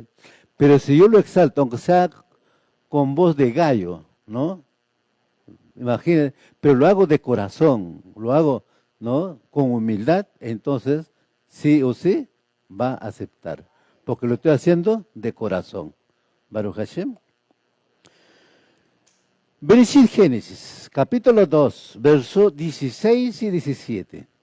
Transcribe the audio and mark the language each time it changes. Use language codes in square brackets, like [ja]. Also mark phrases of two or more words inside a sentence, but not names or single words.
[es] Pero si yo lo exalto, aunque sea con voz de gallo, ¿no? imagínense, pero lo hago de corazón, lo hago, ¿no? Con humildad, entonces sí o sí va a aceptar, porque lo estoy haciendo de corazón. [he] ברוך השם. [es] Bereshit Génesis, capítulo 2, versos 16 y 17.